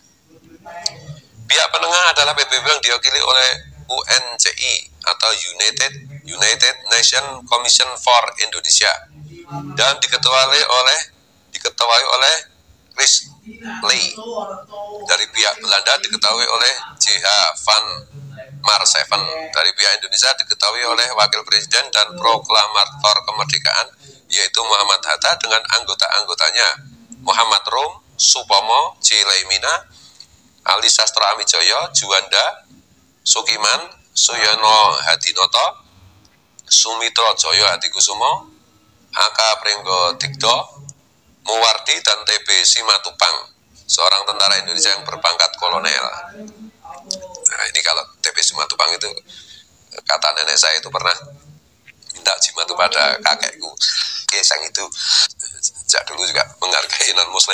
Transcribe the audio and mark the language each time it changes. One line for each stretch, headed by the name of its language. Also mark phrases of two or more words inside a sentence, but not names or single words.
Indonesian: Pihak penengah adalah PBB yang diwakili oleh UNCI atau United Nations Commission for Indonesia dan diketuai oleh Chris Lee. Dari pihak Belanda diketahui oleh J.H. van Marseven. Dari pihak Indonesia diketahui oleh Wakil Presiden dan Proklamator Kemerdekaan yaitu Muhammad Hatta dengan anggota-anggotanya Muhammad Rum, Supomo, J. Laimina, Ali Sastro Amijoyo, Juanda, Sukiman, Suyono Hadinoto, Sumitro Joyo Hadikusumo, Aka Pringgo Digdo, Muwardi, dan TB Simatupang, seorang tentara Indonesia yang berpangkat kolonel. Nah, ini kalau TB Simatupang itu kata nenek saya itu pernah minta jimat pada kakekku. Yang itu sejak dulu juga menghargai non-muslim.